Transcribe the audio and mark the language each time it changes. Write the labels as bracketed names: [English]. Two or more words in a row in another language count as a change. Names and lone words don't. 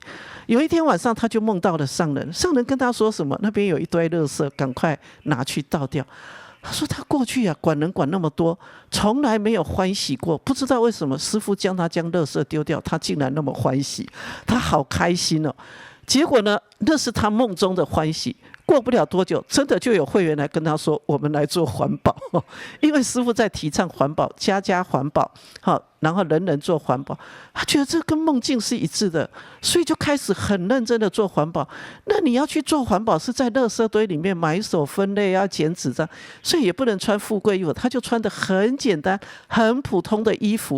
[Chinese] 有一天晚上，他就夢到了上人，上人跟他說什麼？那邊有一堆垃圾，趕快拿去倒掉。他說他過去啊，管人管那麼多，從來沒有歡喜過，不知道為什麼師父將他將垃圾丟掉，他竟然那麼歡喜，他好開心哦。結果呢，那是他夢中的歡喜。過不了多久，真的就有會員來跟他說：“我們來做環保，因為師父在提倡環保，家家環保，好，然後人人做環保。他覺得這跟夢境是一致的，所以就開始很認真的做環保。那你要去做環保，是在垃圾堆裡面買手分類，要剪紙張，所以也不能穿富貴衣服，他就穿得很簡單、很普通的衣服。